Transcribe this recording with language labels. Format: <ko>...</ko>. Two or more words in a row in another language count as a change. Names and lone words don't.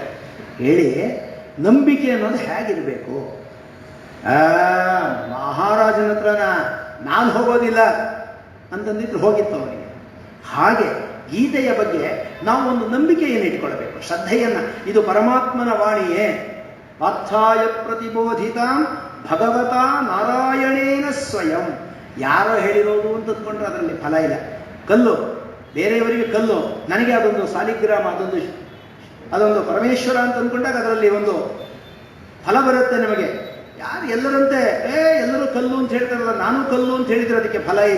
<kn>ಹೇಳಿ ನಂಬಿಕೆ ಅನ್ನೋದು ಹೇಗಿರಬೇಕು. ಮಹಾರಾಜನ ಹತ್ರ ನಾನು ಹೋಗೋದಿಲ್ಲ ಅಂತಂದಿದ್ರು ಹೋಗಿತ್ತು ಅವನಿಗೆ. ಹಾಗೆ ಗೀತೆಯ ಬಗ್ಗೆ ನಾವು ಒಂದು ನಂಬಿಕೆಯನ್ನು ಇಟ್ಕೊಳ್ಬೇಕು, ಶ್ರದ್ಧೆಯನ್ನ. ಇದು ಪರಮಾತ್ಮನ ವಾಣಿಯೇ.</kn> <sa>ಅರ್ಥಾಯ ಪ್ರತಿಬೋಧಿತಾಂ ಭಗವತಾ ನಾರಾಯಣೇನ ಸ್ವಯಂ.</sa> <kn>ಯಾರೋ ಹೇಳಿರೋದು ಅಂತ ಅಂದ್ಕೊಂಡ್ರೆ ಅದರಲ್ಲಿ ಫಲ ಇಲ್ಲ. ಕಲ್ಲು ಬೇರೆಯವರಿಗೆ ಕಲ್ಲು, ನನಗೆ ಅದೊಂದು ಸಾಲಿಗ್ರಾಮ, ಅದೊಂದು ಪರಮೇಶ್ವರ ಅಂತ ಅಂದ್ಕೊಂಡಾಗ ಅದರಲ್ಲಿ ಒಂದು ಫಲ ಬರುತ್ತೆ ನಮಗೆ. ಯಾರು ಎಲ್ಲರಂತೆ ಎಲ್ಲರೂ ಕಲ್ಲು ಅಂತ ಹೇಳ್ತಾರಲ್ಲ, ನಾನು ಕಲ್ಲು ಅಂತ ಹೇಳಿದ್ರೆ ಅದಕ್ಕೆ ಫಲ ಇಲ್ಲ.</kn>